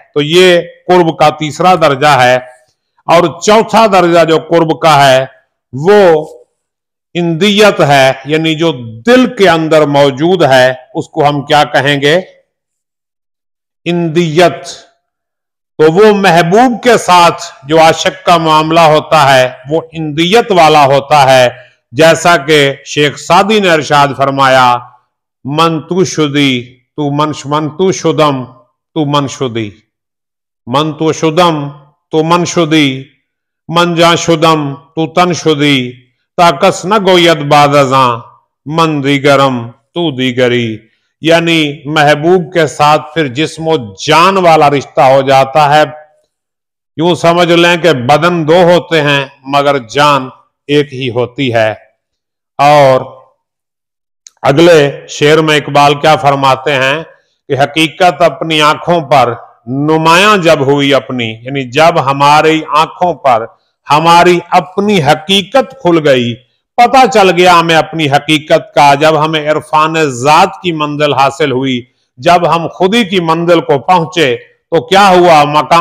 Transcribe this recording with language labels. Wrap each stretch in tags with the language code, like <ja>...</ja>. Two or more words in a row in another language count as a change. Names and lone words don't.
<hi>तो ये कुर्ब का तीसरा दर्जा है। और चौथा दर्जा जो कुर्ब का है वो इंदियत है, यानी जो दिल के अंदर मौजूद है उसको हम क्या कहेंगे? इंदियत। तो वो महबूब के साथ जो आशिक का मामला होता है वो इंदियत वाला होता है। जैसा कि शेख सादी ने इरशाद फरमाया,</hi> <fa>من تو شدی تو من تو شدم تو من شدی، من تو شدم تو من شدی، من جا شدم تو تن شدی، تا کس نگوید بعد از من دیگرم تو دیگری.</fa> <hi>यानी महबूब के साथ फिर जिस्म जान वाला रिश्ता हो जाता है। यूं समझ लें कि बदन 2 होते हैं मगर जान एक ही होती है। और अगले शेर में इकबाल क्या फरमाते हैं कि हकीकत अपनी आंखों पर नुमायां जब हुई अपनी, यानी जब हमारी आंखों पर हमारी अपनी हकीकत खुल गई, पता चल गया हमें अपनी हकीकत का, जब हमें इरफान जात की मंजिल हासिल हुई, जब हम खुदी की मंजिल को पहुंचे, तो क्या हुआ?</hi>